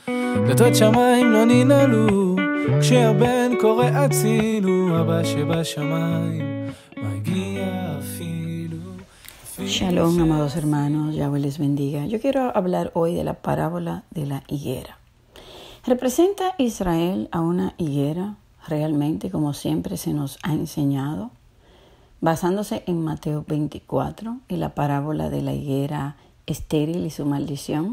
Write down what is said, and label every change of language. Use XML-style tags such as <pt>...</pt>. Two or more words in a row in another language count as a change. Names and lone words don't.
<he>דלתות שמיים לא ננעלו, כשהבן קורא הצילו, אבא שבשמיים מגיע אפילו.</he> <es>Shalom, amados hermanos, Yahweh les bendiga. Yo quiero hablar hoy de la parábola de la higuera. ¿Representa Israel a una higuera realmente, como siempre se nos ha enseñado? Basándose en Mateo 24 y la parábola de la higuera estéril y su maldición.</es>